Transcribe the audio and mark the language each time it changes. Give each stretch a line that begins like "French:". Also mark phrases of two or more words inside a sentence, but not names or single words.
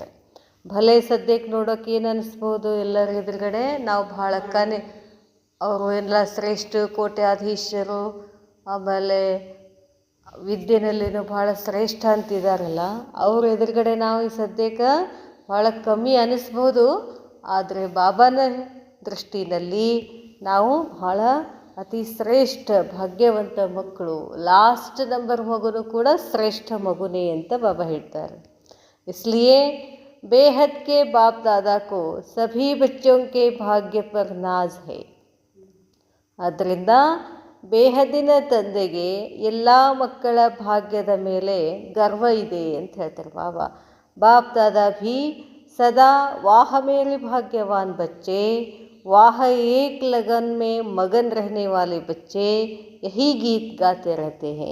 Kannada: ಭಲೆ ಸದ್ಯಕ್ಕೆ ನೋಡೋಕೆ ಏನು ಅನ್ನಿಸ್ಬೋದು, ಎಲ್ಲರ ಎದುರುಗಡೆ ನಾವು ಭಾಳ ಅವರು ಎಲ್ಲ ಶ್ರೇಷ್ಠ ಕೋಟ್ಯಾಧೀಶರು, ಆಮೇಲೆ ವಿದ್ಯೆನಲ್ಲಿನೂ ಭಾಳ ಶ್ರೇಷ್ಠ ಅಂತಿದ್ದಾರಲ್ಲ, ಅವ್ರ ಎದುರುಗಡೆ ನಾವು ಈ ಸದ್ಯಕ್ಕೆ ಭಾಳ ಕಮ್ಮಿ ಅನ್ನಿಸ್ಬೋದು. ಆದರೆ ಬಾಬಾನ ದೃಷ್ಟಿನಲ್ಲಿ ನಾವು ಭಾಳ ಅತಿ ಶ್ರೇಷ್ಠ ಭಾಗ್ಯವಂತ ಮಕ್ಕಳು.
English: last number
Kannada: ಮಗುನು ಕೂಡ ಶ್ರೇಷ್ಠ ಮಗುನೇ ಅಂತ ಬಾಬಾ ಹೇಳ್ತಾರೆ.
Hindi: इसलिए बेहद के बाप दादा को सभी बच्चों के भाग्य पर नाज है.
Kannada: ಆದ್ದರಿಂದ ಬೇಹದಿನ ತಂದೆಗೆ ಎಲ್ಲ ಮಕ್ಕಳ ಭಾಗ್ಯದ ಮೇಲೆ ಗರ್ವ ಇದೆ ಅಂತ ಹೇಳ್ತಾರೆ ಬಾಬಾ.
Hindi: बाप दादा भी सदा वाह मेरे भाग्यवान बच्चे, वाह एक लगन में मगन रहने वाले बच्चे, यही गीत गाते रहते हैं.